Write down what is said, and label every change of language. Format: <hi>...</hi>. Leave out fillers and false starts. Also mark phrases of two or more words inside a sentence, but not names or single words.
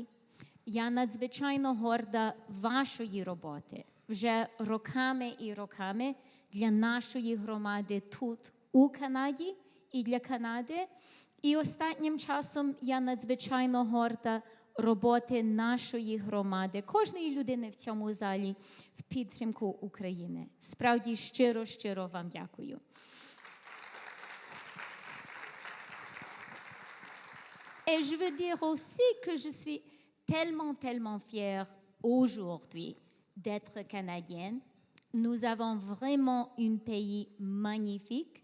<uk>Я надзвичайно горда вашої роботи вже роками і роками для нашої громади тут, у Канаді, і для Канади. І останнім часом я надзвичайно горда роботи нашої громади, кожної людини в цьому залі в підтримку України. Справді, щиро вам дякую.</uk> <fr>Et je veux dire aussi que je suis tellement fière aujourd'hui d'être canadienne. Nous avons vraiment un pays magnifique.</fr>